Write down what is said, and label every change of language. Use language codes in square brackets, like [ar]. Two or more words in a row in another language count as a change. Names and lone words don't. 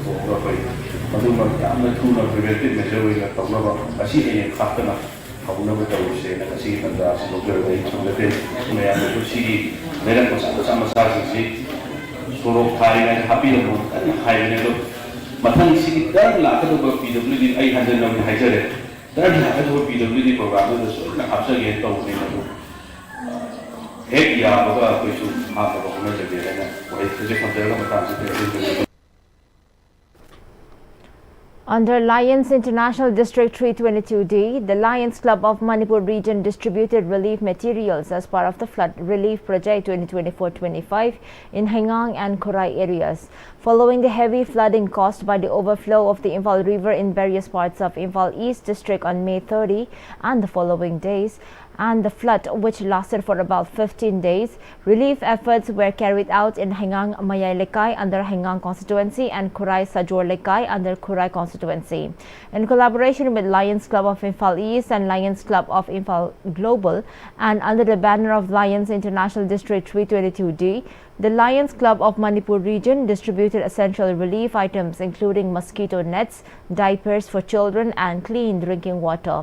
[mni] ꯑꯩꯈꯣꯏ ꯃꯗꯨꯃ ꯌꯥꯝꯅ ꯊꯨꯅ [en] preventive measure [mni] ꯑꯣꯏꯅ ꯇꯧꯅꯕ ꯉꯁꯤ ꯍꯌꯦꯡ ꯈꯥꯛꯇꯅ ꯍꯧꯅꯕ ꯇꯧꯔꯤꯁꯦꯅ ꯉꯁꯤꯒꯤ ꯇꯥꯟꯖꯥ ꯑꯁꯤ ꯂꯧꯖꯔꯒ ꯑꯩ ꯊꯝꯖꯒꯦ ꯃꯌꯥꯝꯅꯁꯨ ꯁꯤꯒꯤ ꯂꯩꯔꯛ ꯃꯆꯥ ꯃꯆꯥꯁꯤꯡꯁꯤ ꯁꯣꯔꯣꯛ ꯊꯥꯔꯤꯉꯩꯗ ꯍꯥꯞꯄꯤꯔꯝꯃꯣ ꯀꯟꯅ ꯍꯥꯏꯕꯅꯦ ꯑꯗꯣ ꯃꯊꯪ ꯁꯤꯒꯤ ꯇꯔꯟ ꯂꯥꯛꯀꯗꯕ PWD ꯑꯩ ꯍꯟꯖꯟꯅ ꯍꯥꯏꯖꯔꯦ ꯇꯔꯟ ꯂꯥꯛꯀꯗꯕ PWD ꯄ꯭ꯔꯣꯒ꯭ꯔꯥꯝꯗꯨꯗ ꯁꯣꯏꯗꯅ ꯍꯥꯞꯆꯒꯦ ꯇꯧꯕꯅꯤ ꯃꯗꯨ ꯍꯦꯛ ꯌꯥꯕꯒ ꯑꯩꯈꯣꯏꯁꯨ ꯍꯥꯞꯅꯕ ꯍꯣꯠꯅꯖꯒꯦꯅ ꯋꯥꯍꯩ ꯈꯖꯤꯛ ꯊꯝꯖꯔꯒ ꯃꯇꯥꯡꯁꯤꯗ [en] Under Lions International District 322D, the Lions Club of Manipur region distributed relief materials as part of the Flood Relief Project 2024-25 in Hengang and Korai areas. Following the heavy flooding caused by the overflow of the Imphal River in various parts of Imphal East District on May 30 and the following days, and the flood which lasted for about 15 days, relief efforts were carried out in Hengang Mayay Lekai under Hengang constituency and Korai Sajor Lekai under Korai constituency. In collaboration with Lions Club of Imphal East and Lions Club of Imphal Global and under the banner of Lions International District 322D, the Lions Club of Manipur region distributed essential relief items including mosquito nets, diapers for children and clean drinking water.